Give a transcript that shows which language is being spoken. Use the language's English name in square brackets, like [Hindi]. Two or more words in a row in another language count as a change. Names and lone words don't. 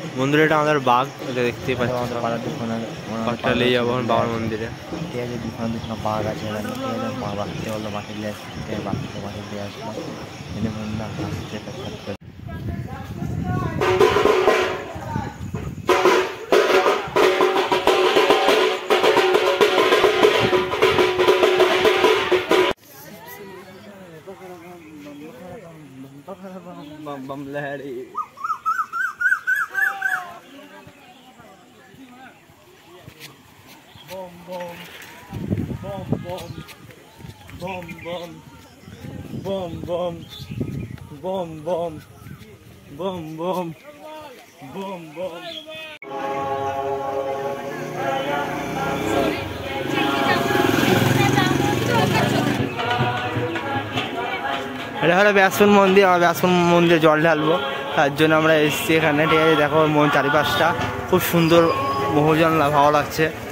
[Bangla] বন্ধুরা এটা আমাদের বাঘ, এটা দেখতেই পাচ্ছি। আমাদের পাড়ার দুখানা নিয়ে যাবো বাবার মন্দিরে। ঠিক আছে, দুখানা বাঘ আছে এখানে। ঠিক আছে, মা বাড়িতে বললো মাঠে দিয়ে আসছে, ঠিক আছে, বাঘকে মাঠে দিয়ে আসলো। এনে বন্ধুরা আসছে একটা [Hindi] bum lehari bom bom bom bom bom bom bom bom bom bom bom bom [Bangla] এটা হলো ব্যাসন মন্দির। আমরা ব্যাসন মন্দিরে জল ঢালবো, তার জন্য আমরা এসেছি এখানে। ঠিক আছে, দেখো মন চারিপাশটা খুব সুন্দর, মোহজন ভালো লাগছে।